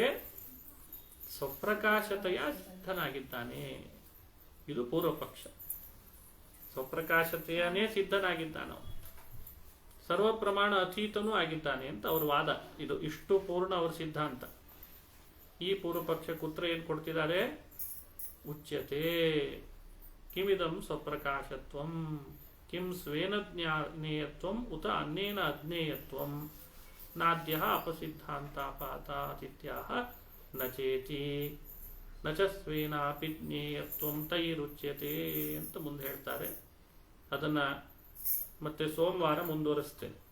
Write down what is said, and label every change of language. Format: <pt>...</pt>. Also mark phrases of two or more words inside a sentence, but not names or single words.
<kn>ಸ್ವಪ್ರಕಾಶತೆಯ ಸಿದ್ಧನಾಗಿದ್ದಾನೆ. ಇದು ಪೂರ್ವ ಪಕ್ಷ. ಸ್ವಪ್ರಕಾಶತೆಯನೇ ಸಿದ್ಧನಾಗಿದ್ದಾನ, ಸರ್ವಪ್ರಮಾಣ ಅತೀತನೂ ಆಗಿದ್ದಾನೆ ಅಂತ ಅವ್ರ ವಾದ. ಇಷ್ಟು ಪೂರ್ಣ ಅವ್ರ ಸಿದ್ಧಾಂತ. ಈ ಪೂರ್ವ ಪಕ್ಷಕ್ಕೆ ಉತ್ತರ ಏನು ಕೊಡ್ತಿದ್ದಾರೆ?</kn> <sa>ಉಚ್ಯತೆ ಕಿಮಿದಂ ಸ್ವಪ್ರಕಾಶತ್ವಂ ಕಿಂ ಸ್ವೇನ ಜ್ಞೇಯತ್ವಂ ಉತ ಅನ್ಯೇನ ಅಜ್ಞೇಯತ್ವಂ ನಾದ್ಯ ಅಪಸಿದ್ಧಾಂತಾಪಾತಾತಿಥ್ಯಾಹ ನಚೇತಿ ನಚ ಸ್ವೇನಾಪಿ ಜ್ಞೇಯತ್ವಂ ತೈರುಚ್ಯತೆ</sa> <kn>ಅಂತ ಮುಂದೆ ಹೇಳ್ತಾರೆ. ಅದನ್ನ ಮತ್ತೆ ಸೋಮವಾರ ಮುಂದುವರಿಸ್ತೇನೆ.</kn>